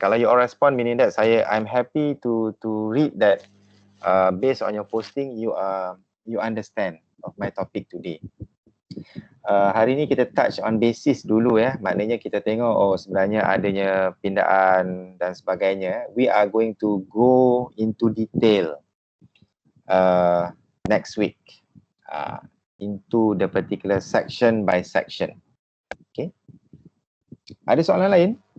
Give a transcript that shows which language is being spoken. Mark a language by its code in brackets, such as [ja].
[en] Kalau you all respond, meaning that I'm happy to read that based on your posting, you understand of my topic today. [ms] Hari ni kita [en] touch on basis [ms] dulu ya. Maknanya kita tengok sebenarnya adanya pindaan dan sebagainya. [en] We are going to go into detail next week into the particular section by section. [ms] Okay. Ada soalan lain?